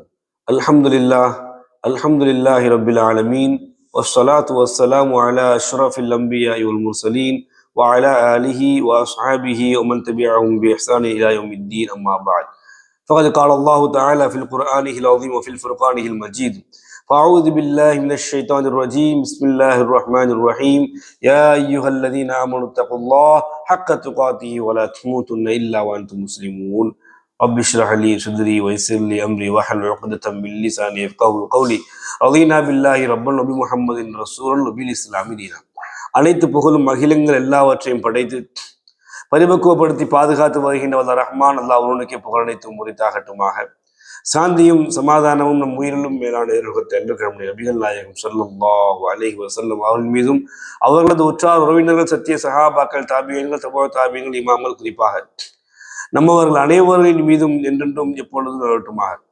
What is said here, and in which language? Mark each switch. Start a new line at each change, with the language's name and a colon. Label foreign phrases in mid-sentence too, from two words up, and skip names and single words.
Arabic: الحمد لله رب العالمين والصلاة والسلام على أشرف الأنبياء والمرسلين وعلى آله وأصحابه ومن تبعهم بإحسان إلى يوم الدين أما بعد. ஃபகத் قال الله تعالى في القرآن العظيم وفي الفرقان المجيد. فأعوذ بالله من الشيطان الرجيم. بسم الله الرحمن الرحيم. يا أيها الذين آمنوا اتقوا الله حق تقاته ولا تموتن إلا وأنتم مسلمون. رب اشرح لي صدري ويسر لي امري واحلل عقدة من لساني يفقهوا قولي. رضينا بالله ربا وبمحمد رسولا وبالاسلام دينا.
Tamil: அனைத்து புகழும் மகிழுங்கள் எல்லாவற்றையும் படைத்து பரிபக்குவப்படுத்தி பாதுகாத்து வருகின்ற வல்ல ரஹ்மான் அல்லாஹ் ஒருவனுக்கே புகழ் அனைத்தும் முறித்தாகட்டுமாக. சாந்தியும் சமாதானமும் நம் உயிரிலும் மேலான என்று நபிகள் நாயகம்
Arabic: صلى الله عليه وسلم
Tamil: அவர்கள் மீதும் அவர்களது உற்றார் உறவினர்கள் சத்திய சஹாபாக்கள் தாபியீன்கள் தபா தாபியீன்கள் இமாம்கள் குறிப்பாக நம்மவர்கள் அனைவர்களின் மீதும் என்றென்றும் எப்பொழுதும் வரட்டுமாக.